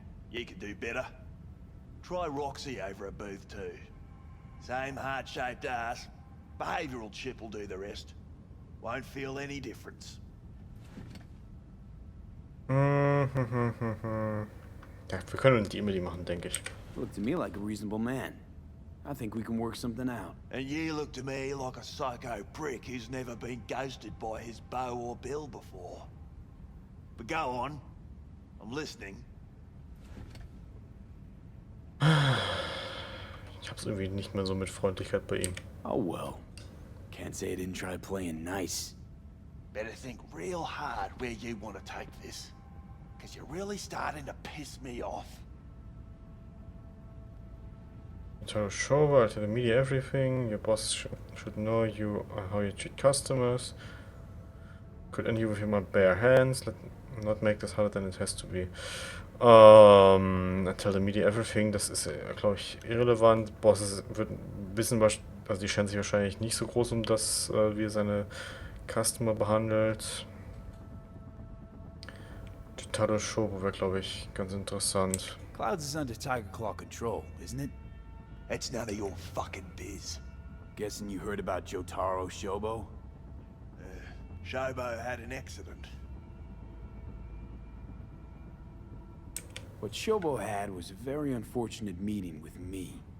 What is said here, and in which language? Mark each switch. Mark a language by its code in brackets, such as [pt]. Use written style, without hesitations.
[en] You could do better. Try Roxy over at Booth 2. Same heart-shaped ass. Behavioral chip will do the rest. Won't feel any difference. [de] Ja, wir können die immer die machen, denke ich. [en] Look to me like a reasonable man. I think we can work something out. And you look to me like a psycho prick who's never been ghosted by his beau or bill before. But go on. I'm listening. [de] Ich hab's irgendwie nicht mehr so mit Freundlichkeit bei ihm. [en] Oh well. Can't say I didn't try playing nice. Better think real hard where you want to take this. Because you're really starting to piss me off. Tell show, I tell the media everything. Your boss should know you how you treat customers. Could end you with your bare hands. Let not make this harder than it has to be. I tell the media everything. [de] Das ist, glaube ich, irrelevant. Bosses würden wissen, also die scheren sich wahrscheinlich nicht so groß um das, wie er seine Customer behandelt. Die Tado Show wäre, glaube ich, ganz interessant. [en] Clouds is under Tiger Claw control, isn't it? It's none of your fucking biz. Guessing you heard about Jotaro Shobo? Shobo had an accident. What Shobo had was a very unfortunate meeting with me.